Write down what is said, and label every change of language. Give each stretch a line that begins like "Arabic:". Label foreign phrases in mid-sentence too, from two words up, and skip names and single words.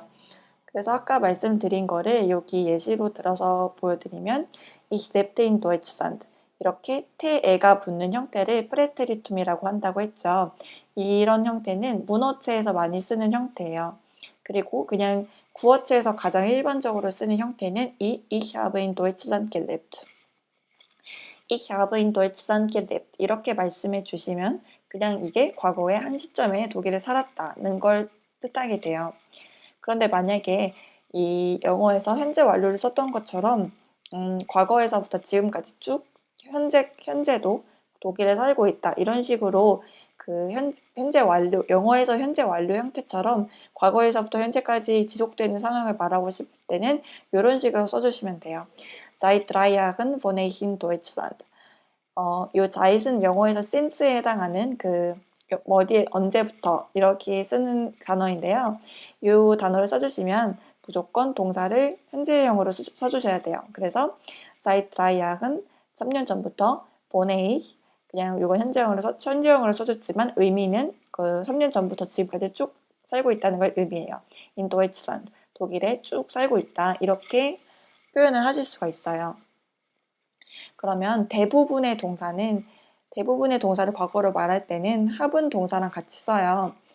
Korean: 그래서 아까 말씀드린 거를 여기 예시로 들어서 보여드리면
German: Ich lebte in Deutschland
Korean: 이렇게 태에가 붙는 형태를 프레테리툼이라고 한다고 했죠. 이런 형태는 문어체에서 많이 쓰는 형태예요. 그리고 그냥 구어체에서 가장 일반적으로 쓰는 형태는 이
German: Ich habe in Deutschland gelebt. Ich habe in Deutschland gelebt.
Korean: 이렇게 말씀해 주시면 그냥 이게 과거의 한 시점에 독일에 살았다는 걸 뜻하게 돼요. 그런데 만약에 이 영어에서 현재 완료를 썼던 것처럼 과거에서부터 지금까지 쭉 현재도 독일에 살고 있다 이런 식으로 그 현재 완료 영어에서 현재 완료 형태처럼 과거에서부터 현재까지 지속되는 상황을 말하고 싶을 때는 이런 식으로 써주시면 돼요.
German: Seit 3 Jahren wohne ich in Deutschland.
Korean: 요 zeit은 영어에서 since에 해당하는 그 어디에 언제부터 이렇게 쓰는 단어인데요. 이 단어를 써주시면 무조건 동사를 현재형으로 써주셔야 돼요. 그래서
German: seit 3 Jahren
Korean: 3년 전부터
German: wohne ich
Korean: 그냥 이건 현재형으로 써줬지만 의미는 그 3년 전부터 지금까지 쭉 살고 있다는 걸 의미해요.
German: in Deutschland
Korean: 독일에 쭉 살고 있다 이렇게 표현을 하실 수가 있어요. 그러면 대부분의 동사를 과거로 말할 때는 하분 동사랑 같이 써요.